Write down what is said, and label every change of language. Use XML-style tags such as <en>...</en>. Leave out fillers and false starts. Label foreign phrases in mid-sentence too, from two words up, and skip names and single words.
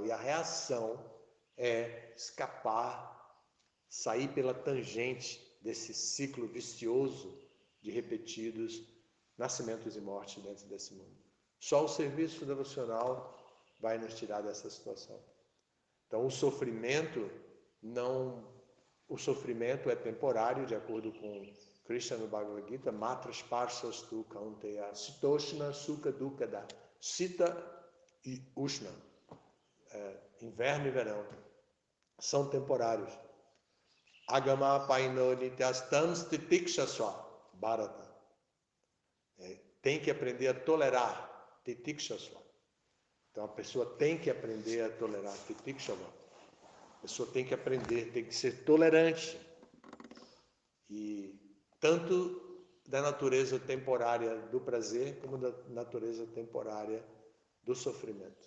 <pt>E a reação é escapar, sair pela tangente desse ciclo vicioso de repetidos nascimentos e mortes dentro desse mundo. Só o serviço devocional vai nos tirar dessa situação. Então, o sofrimento é temporário, de acordo com Krishna no Bhagavad Gita,</pt> <sa>মাত্রাः → मात्राः स्पर्शाः तु कौन्तेय शीतोष्ण सुख दुःख,</sa> <pt>sita e ushna, inverno e verão, são temporários.</pt> <sa>आगम पायिनो नित्यस्तं तितिक्षस्व भारत.</sa> <pt>Tem que aprender a tolerar, titikshasva. Então a pessoa tem que aprender a tolerar, titikshasva. A pessoa tem que aprender, tem que ser tolerante. E tanto da natureza temporária do prazer, como da natureza temporária do sofrimento.</pt>